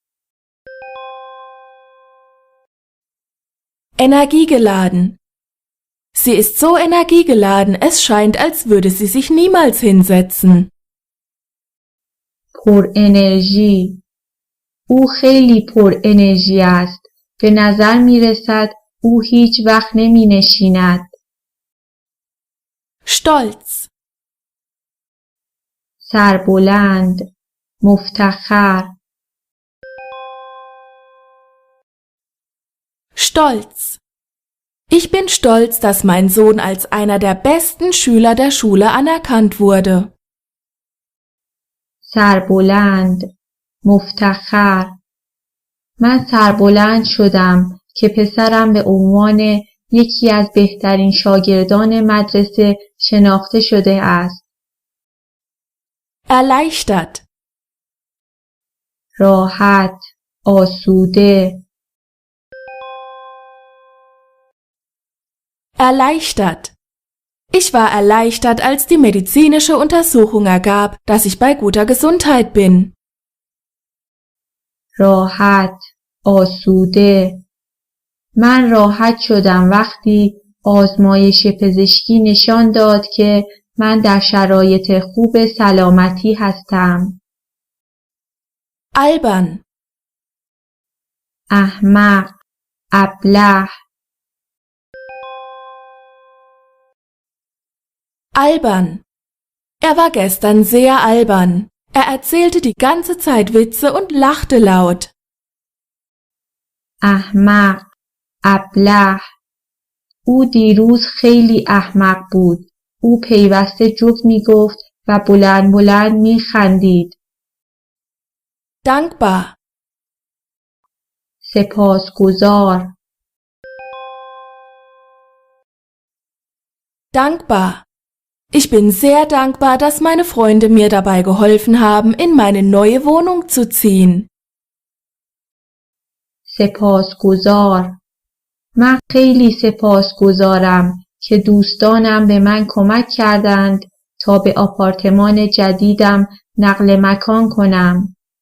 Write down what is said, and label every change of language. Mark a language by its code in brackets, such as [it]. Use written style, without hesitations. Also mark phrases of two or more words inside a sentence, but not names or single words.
[de] energiegeladen. Sie ist so energiegeladen, es scheint, als würde sie sich niemals hinsetzen. [fa] پر انرژی. او خیلی پر انرژی است. به نظر می رسد او هیچ وقت نمی نشیند. [de] Stolz, [fa] سربلند. مفتخر. [de] stolz. Ich bin stolz, dass mein Sohn als einer der besten Schüler der Schule anerkannt wurde. [fa] سربلند. مفتخر. من سربلند شدم که پسرم به عنوان یکی از بهترین شاگردان مدرسه شناخته شده است. [de] Erleichtert, [fa] راحت. آسوده. [de] erleichtert. Ich war erleichtert, als die medizinische Untersuchung ergab, dass ich bei guter Gesundheit bin. [fa] راحت. آسوده. من راحت شدم وقتی آزمایش پزشکی نشان داد که من در شرایط خوب سلامتی هستم. [de] Albern, [fa] احمق. ابله. [de] albern. Er war gestern sehr albern. Er erzählte die ganze Zeit Witze und lachte laut. [fa] احمق. ابله. او دیروز خیلی احمق بود. او پیوسته جوک می گفت و بلند بلند می خندید. [de] Dankbar, [fa] سپاسگزار. [de] dankbar. Ich bin sehr dankbar, dass meine Freunde mir dabei geholfen haben, in meine neue Wohnung zu ziehen. [fa] سپاسگزار. من خیلی سپاسگزارم که دوستانم به من کمک کردند تا به آپارتمان جدیدم نقل مکان کنم.